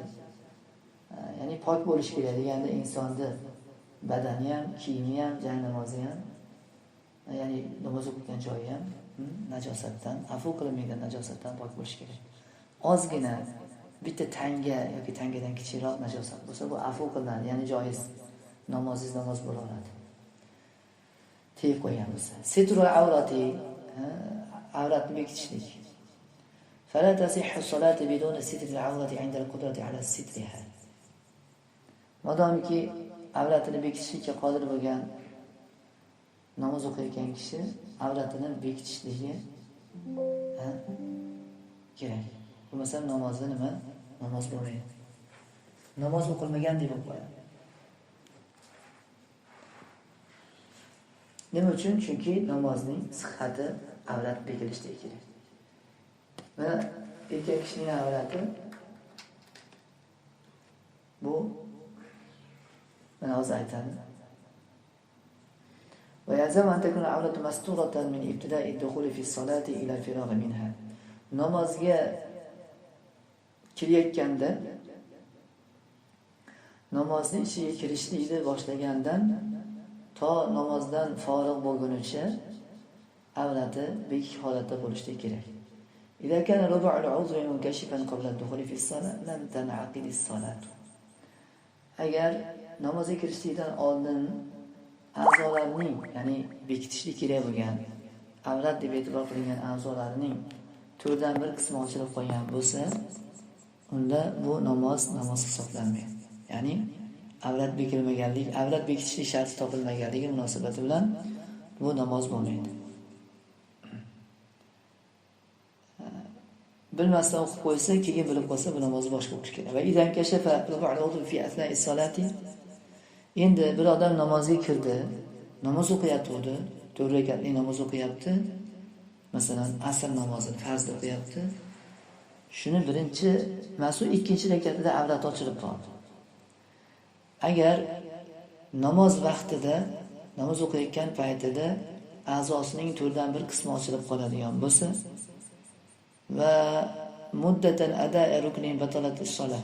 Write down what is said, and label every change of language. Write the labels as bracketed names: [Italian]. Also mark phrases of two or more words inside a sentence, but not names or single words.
[Uzbek] Ya'ni pok bo'lish kerak deganda insonning badani ham, kiyimi ham, joy namozi ham, ya'ni namoz o'qigan joyi ham najosatdan, afu qilinmagan najosatdan pok bo'lish kerak. Ozgina bitta tanga yoki tangadan kichikroq najosat bo'lsa, bu afu qilinadi, ya'ni joiz. Namozingiz namoz bo'laveradi. Tegib qo'ygan bo'lsa. [Arabic] ستر العورة, [Uzbek] avratni bekitishlik. [Arabic] فلا تصح صلاة بدون ستر العورة عند القدرة على سترها. [Uzbek] Modomiki avratini bekitishga qodir bo'lgan namoz o'qiyotgan kishi avratini bekitishligi kerak. Bo'lmasa namozi nima? Namoz bo'lmaydi. Namoz o'qilmagan deb qo'yadi. Nima uchun? Chunki namozning sihhati avrat bekilishligi kerak. Va erkak kishining avrati bu mana hozir aytadi. [Arabic] ويلزم أن تكون العورة مستورة من ابتداء الدخول في الصلاة إلى الفراغ منها. [Uzbek] Namozga kirayotganda namozning ichiga kirishlikni boshlagandan to namozdan forig' bo'lgunicha avrati bekik holatda bo'lishi kerak. [Arabic] إذا كان ربع العضو منكشفا قبل الدخول في الصلاة لم تنعقد الصلاة. [Uzbek] Agar namozga kirishlikdan oldin a'zolarning, ya'ni bekitishlik kerak bo'lgan avrat deb e'tibor qilingan a'zolarning 4dan 1 qismi ochilib qolgan bo'lsa, unda bu namoz hisoblanmaydi. Ya'ni avrat bekilmaganlik, avrat bekitishlik sharti topilmaganligi munosabati bilan bu namoz bo'lmaydi. Bilmasdan o'qib qo'ysa, keyin bilib qolsa, bu namoz boshqa o'qish kerak. [Arabic] وإذا انكشف العضو في أثناء الصلاة. [Uzbek] Endi bir odam namozga kirdi, namoz o'qiyapti, 4 rakatli namoz o'qiyapti. Masalan, asr namozini farz o'qiyapti. Shuni birinchi, mas'ul ikkinchi rakatida avrat ochilib qoldi. Agar namoz vaqtida, namoz o'qiyotgan paytida a'zosining 4dan 1 qismi ochilib qoladigan bo'lsa [Arabic] ومدة أداء ركن بطلت الصلاة.